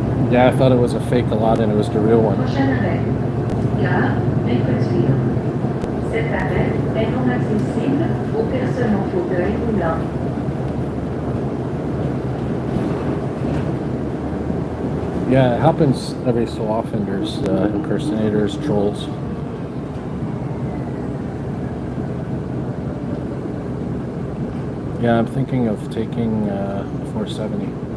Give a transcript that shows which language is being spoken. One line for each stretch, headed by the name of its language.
English: Yeah, I thought it was a fake Aladdin. It was the real one.
French: Prochain arrêt, Gare, Beaconsfield. Cet arrêt est non accessible aux personnes en fauteuil roulant.
English: Yeah, it happens every so often. There's impersonators, trolls. Yeah, I'm thinking of taking 470.